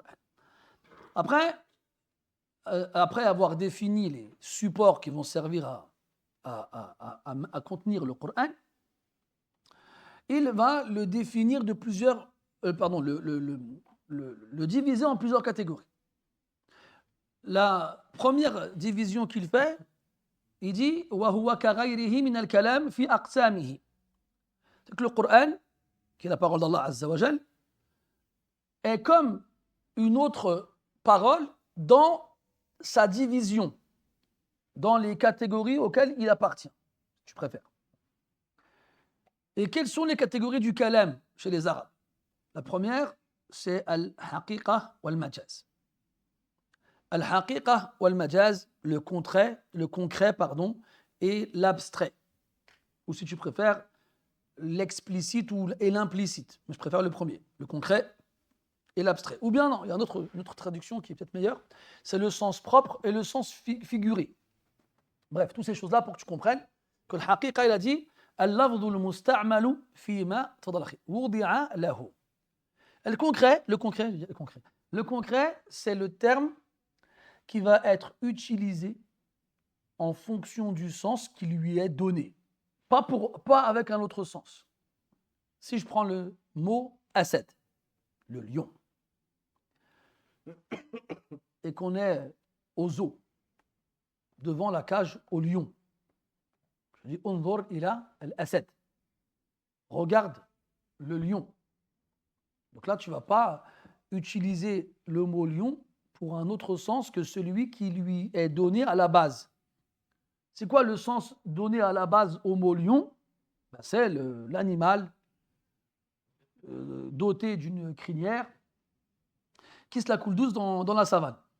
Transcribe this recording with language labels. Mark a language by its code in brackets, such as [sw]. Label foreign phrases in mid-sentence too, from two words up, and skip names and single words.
[fr] Après avoir défini les supports qui vont servir à contenir le Coran, il va le définir de plusieurs, le diviser en plusieurs catégories. La première division qu'il fait, il dit [ar] وهو كغيره من الكلام في أقسامه. [fr] C'est que le Coran, qui est la parole d'Allah [ar] عز وجل, [fr] est comme une autre parole dans sa division, dans les catégories auxquelles il appartient. Tu préfères. Et quelles sont les catégories du kalam chez les Arabes? La première, c'est [ar] الحقيقة والمجاز. الحقيقة والمجاز, [fr] le concret, et l'abstrait. Ou si tu préfères, l'explicite et l'implicite. Mais je préfère le premier, le concret et l'abstrait. Ou bien non, il y a une autre traduction qui est peut-être meilleure, c'est le sens propre et le sens figuré. Bref, toutes ces choses-là pour que tu comprennes que le haqiqa, il a dit [ar] اللفظ المستعمل فيما وضع له. [fr] Le concret, c'est le terme qui va être utilisé en fonction du sens qui lui est donné. Pas avec un autre sens. Si je prends le mot asad, le lion, et qu'on est au zoo, devant la cage au lion, je dis [ar] انظر إلى الأسد, [fr] regarde le lion. Donc là, tu ne vas pas utiliser le mot lion pour un autre sens que celui qui lui est donné à la base. C'est quoi le sens donné à la base au mot lion? C'est l'animal doté d'une crinière qui se la coule douce dans la savane.